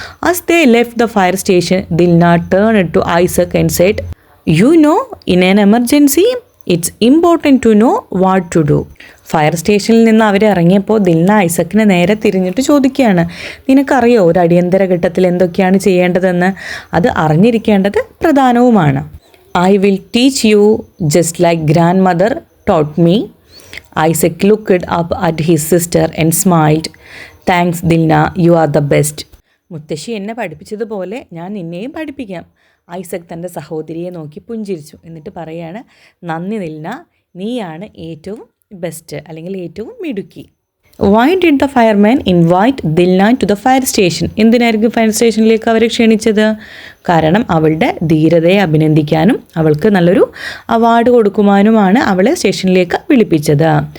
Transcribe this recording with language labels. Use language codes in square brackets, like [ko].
[en] As they left the fire station Dilna turned to Isaac and said, you know, in an emergency it's important to know what to do. [ml] Fire സ്റ്റേഷനിൽ നിന്ന് അവർ ഇറങ്ങിയപ്പോൾ ദിൽന ഐസക്കിനെ നേരെ തിരിഞ്ഞിട്ട് ചോദിക്കുകയാണ്, നിനക്കറിയോ ഒരു അടിയന്തര ഘട്ടത്തിൽ എന്തൊക്കെയാണ് ചെയ്യേണ്ടതെന്ന്? അത് അറിഞ്ഞിരിക്കേണ്ടത് പ്രധാനവുമാണ്. [en] I will teach you just like grandmother taught me. Isaac looked up at his sister and smiled. Thanks Dilna, you are the best. [ml] മുത്തശ്ശി എന്നെ പഠിപ്പിച്ചതുപോലെ ഞാൻ നിന്നെയും പഠിപ്പിക്കാം. ഐസക് തൻ്റെ സഹോദരിയെ നോക്കി പുഞ്ചിരിച്ചു. എന്നിട്ട് പറയാണ്, നന്ദി ദിൽന, നീയാണ് ഏറ്റവും ബെസ്റ്റ് അല്ലെങ്കിൽ ഏറ്റവും മിടുക്കി. [en] Why did the fireman invite Dilna to the fire station? [ml] എന്തിനായിരിക്കും ഫയർ സ്റ്റേഷനിലേക്ക് അവരെ ക്ഷണിച്ചത്? കാരണം അവളുടെ ധീരതയെ അഭിനന്ദിക്കാനും അവൾക്ക് നല്ലൊരു അവാർഡ് കൊടുക്കുവാനുമാണ് അവളെ സ്റ്റേഷനിലേക്ക് വിളിപ്പിച്ചത്.